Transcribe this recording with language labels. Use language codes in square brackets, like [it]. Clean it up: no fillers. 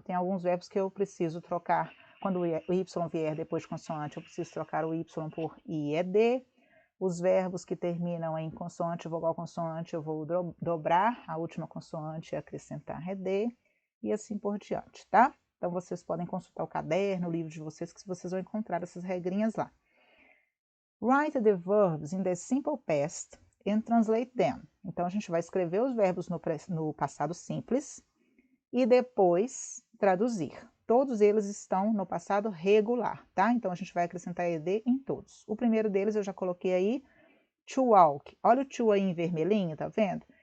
[pt] Tem alguns verbos que eu preciso trocar, quando o y vier depois de consoante, eu preciso trocar o y por ied. Os verbos que terminam em consoante, vogal, consoante, eu vou dobrar a última consoante e acrescentar ed, e assim por diante, tá? Então, vocês podem consultar o caderno, o livro de vocês, que vocês vão encontrar essas regrinhas lá. [en] Write the verbs in the simple past and translate them. [pt] Então, a gente vai escrever os verbos no passado simples e depois traduzir. Todos eles estão no passado regular, tá? Então, a gente vai acrescentar ed em todos. O primeiro deles eu já coloquei aí, to walk. Olha o to aí em vermelhinho, tá vendo?